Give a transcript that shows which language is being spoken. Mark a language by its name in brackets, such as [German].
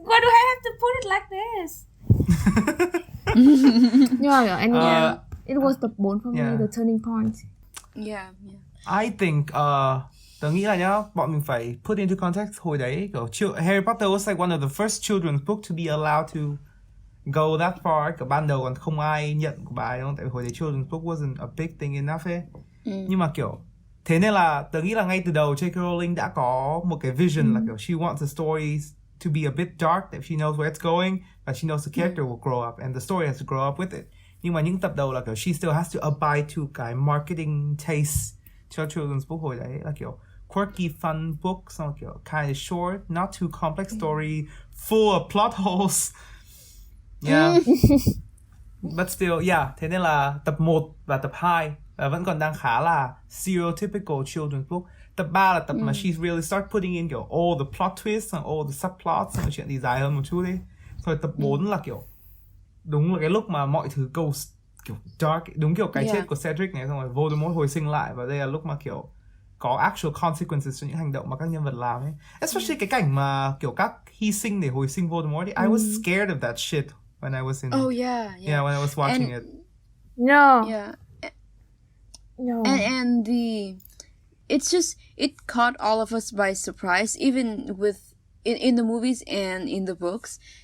[English] Why do I have to put it like this? And it was [Vietnamese] tập 4 [English] for me, the turning point. Yeah. I think [Vietnamese] tớ nghĩ là nhá, bọn mình phải [English] put into context [Vietnamese] hồi đấy kiểu [English] Harry Potter was like one of the first children's book to be allowed to go that far. [Vietnamese] Kiểu ban đầu còn không ai nhận của bà ấy, đúng không? Tại vì hồi đấy [English] children's book wasn't a big thing enough [Vietnamese] ấy. Nhưng mà kiểu thế nên là tớ nghĩ là ngay từ đầu J.K. Rowling đã có một cái vision là kiểu [English] she wants the stories to be a bit dark, that she knows where it's going, but she knows the character will grow up and the story has to grow up with it. [Vietnamese] Nhưng mà những tập đầu là kiểu [English] she still has to abide to cái marketing taste [Vietnamese] cho children's book hồi đấy, là kiểu [English] quirky fun book, xong kiểu kind of short, not too complex story, full of plot holes. Yeah. But still, yeah, [Vietnamese] thế nên là tập 1 và tập 2 vẫn còn đang khá là [English] stereotypical children's book. [Vietnamese] Tập 3 là tập mà [English] she really start putting in kiểu all the plot twists and all the subplots, [Vietnamese] xong chuyện thì dài hơn một chút đi. Rồi tập 4 là kiểu đúng là cái lúc mà mọi thứ go kiểu dark, đúng kiểu cái chết của Cedric này, xong rồi Voldemort hồi sinh lại, và đây là lúc mà kiểu có [English] actual consequences [Vietnamese] cho những hành động mà các nhân vật làm ấy. Especially cái cảnh mà kiểu các hy sinh để hồi sinh Voldemort ấy. [English] I was scared of that shit when I was in when I was watching it. No. And it caught all of us by surprise, even with in the movies and in the books.